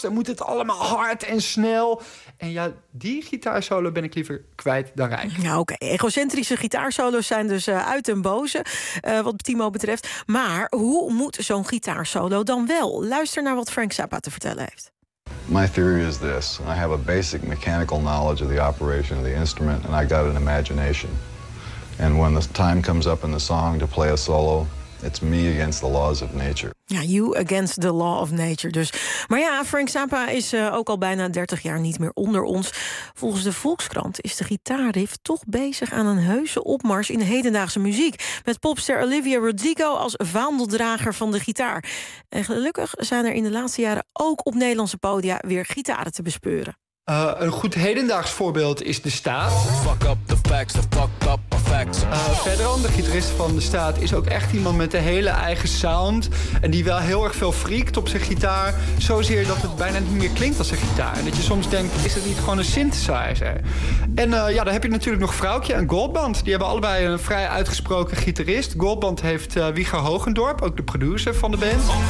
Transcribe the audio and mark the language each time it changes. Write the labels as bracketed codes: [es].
[nl] Dan moet het allemaal hard en snel. En ja, die gitaarsolo ben ik liever kwijt dan rijk. Ja, oké. Okay. Egocentrische gitaarsolo's zijn dus uit en boze, wat Timo betreft. Maar hoe moet zo'n gitaarsolo dan wel? Luister naar wat Frank Zappa te vertellen heeft. [en] My theory is this. I have a basic mechanical knowledge of the operation of the instrument, and I got an imagination. And when the time comes up in the song to play a solo, it's me against the laws of nature. [nl] Ja, [en] you against the law of nature [nl] dus. Maar ja, Frank Zappa is ook al bijna 30 jaar niet meer onder ons. Volgens de Volkskrant is de gitaarriff toch bezig aan een heuse opmars in de hedendaagse muziek. Met popster Olivia Rodrigo als vaandeldrager van de gitaar. En gelukkig zijn er in de laatste jaren ook op Nederlandse podia weer gitaren te bespeuren. Een goed hedendaags voorbeeld is De Staat. [en] Fuck up the facts, the fuck up the facts. [nl] Verderom, de gitarist van De Staat is ook echt iemand met een hele eigen sound. En die wel heel erg veel freakt op zijn gitaar. Zozeer dat het bijna niet meer klinkt als een gitaar. En dat je soms denkt, is dat niet gewoon een synthesizer? En ja, dan heb je natuurlijk nog Vrouwtje en Goldband. Die hebben allebei een vrij uitgesproken gitarist. Goldband heeft Wieger Hogendorp, ook de producer van de band.